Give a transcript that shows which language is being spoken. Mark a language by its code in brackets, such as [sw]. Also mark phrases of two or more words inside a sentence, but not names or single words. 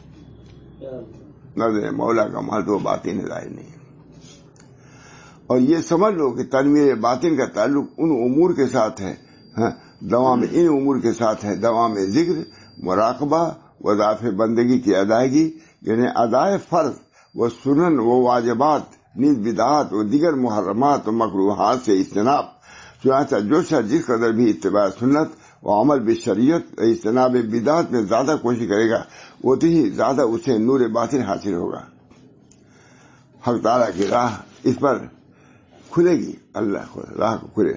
[ur] نظر مولا کا محل تو باطن ظاہر نہیں ہے. اور یہ سمجھ لو کہ تنویر باطن کا تعلق ان امور کے ساتھ ہے، ان امور کے ساتھ ہے، دوام ذکر، مراقبہ، وظائف بندگی کی ادائیگی، یعنی ادائے فرض و سنن و واجبات، نیز بدعات و دیگر محرمات و مکروہات سے اجتناب. چنانچہ جو شخص جس قدر بھی اتباع سنت و عمل بالشریعت و اجتناب بدعات میں زیادہ کوشش کرے گا، اتنی ہی زیادہ اسے نور باطن حاصل ہوگا. حق تعالیٰ کی راہ اس پر کھلے گی، اللہ راہ کو کھلے.